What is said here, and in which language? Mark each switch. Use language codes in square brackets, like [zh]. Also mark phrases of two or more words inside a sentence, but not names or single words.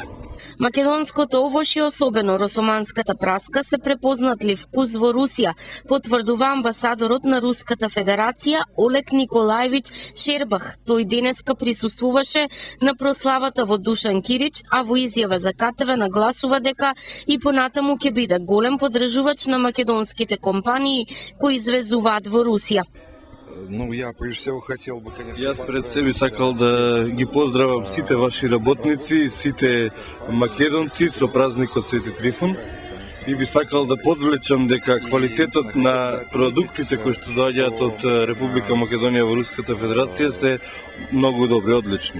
[mk] Македонското овош и особено росоманската праска се препознатли вкус во Русија, потврдува амбасадорот на Руската Федерација Олег Николаевич Шербах. Тој денеска присуствуваше на прославата во Душан Кирич, а во изјава за КТВ нагласува дека и понатаму ќе биде голем поддржувач на македонските компании кои извезуваат во Русија. [ru] Ну, я прежде всего хотел бы, конечно... [mk] Јас пред себе сакал да ги поздравам сите ваши работници, сите македонци со празникот Свети Трифун и би сакал да подвлечам дека квалитетот на продуктите кои што доаѓаат од Република Македонија во Руската Федерација се многу добри, одлични.